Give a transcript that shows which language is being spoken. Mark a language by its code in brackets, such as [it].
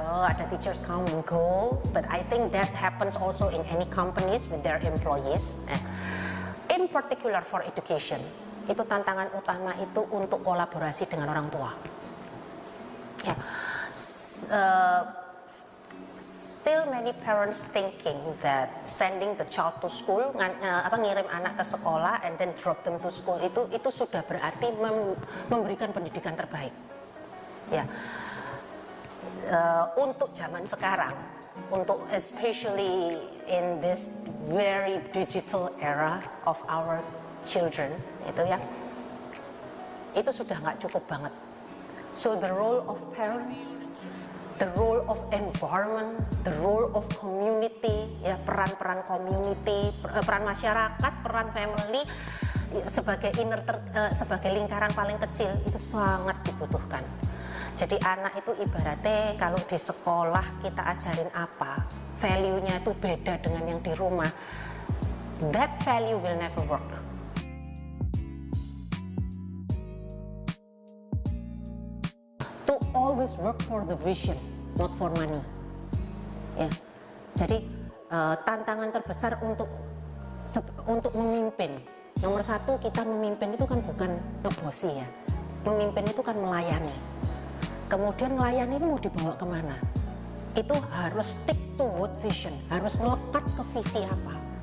[en] Oh, ada teachers come and go, but I think that happens also in any companies with their employees. In particular for education, [id] itu tantangan utama itu untuk kolaborasi dengan orang tua. [en] Ya, still many parents thinking that sending the child to school, [id] ngirim anak ke sekolah [en] and then drop them to school [id] itu sudah berarti memberikan pendidikan terbaik. Ya, untuk zaman sekarang, untuk [en] especially in this very digital era of our children, [id] itu ya, itu sudah nggak cukup banget. [en] So the role of parents, the role of environment, the role of community, [id] ya, peran-peran community, peran masyarakat, peran family sebagai sebagai lingkaran paling kecil itu sangat dibutuhkan. Jadi anak itu ibaratnya kalau di sekolah kita ajarin apa, value-nya itu beda dengan yang di rumah. [en] That value will never work. To always work for the vision, not for money. [id] Ya. Jadi tantangan terbesar untuk memimpin. Nomor 1, kita memimpin itu kan bukan ngebosi, ya. Memimpin itu kan melayani. Kemudian melayani ini mau dibawa kemana? Itu harus [en] stick to what vision, [id] harus melekat ke visi apa.